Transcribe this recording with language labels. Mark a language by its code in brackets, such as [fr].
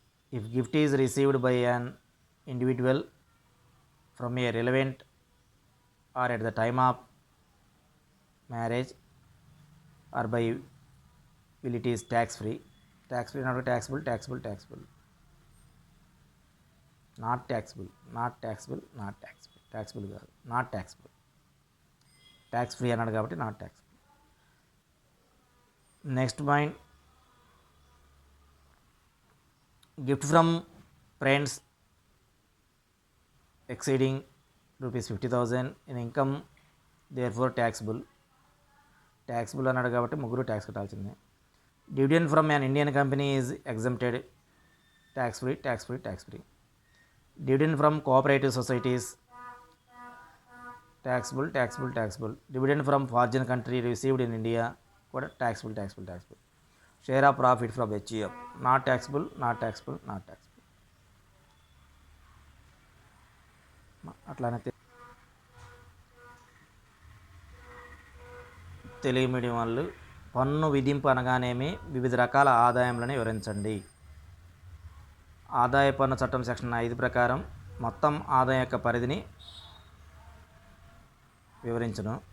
[en] If gift is received by an individual from a relevant or at the time of marriage or by will it is tax free. Tax free, not taxable, taxable, taxable. Not taxable, not taxable, not taxable. Taxable [te] కాదు, [en] Not taxable. Tax free [te] అన్నాడు కాబట్టి [en] Not taxable. Next point, gift from friends exceeding ₹50,000 in income therefore taxable. Taxable [te] అన్నాడు కాబట్టి ముగ్గురు tax కట్టాల్సిందే. [en] Dividend from an Indian company is exempted. Tax free, tax free, tax free. Dividend from cooperative societies taxable, taxable, taxable. Dividend from foreign country received in India [te] కూడా [en] taxable, taxable, taxable. Share of profit from HEF not taxable, not taxable, not taxable. [te] అట్లానే Telugu medium వాళ్ళు పన్ను విధింపు అనగానేమి వివిధ రకాల ఆదాయములను వివరించండి. ఆదాయ పన్ను చట్టం సెక్షన్ 5 ప్రకారం మొత్తం ఆదాయం యొక్క పరిధిని వివరించును.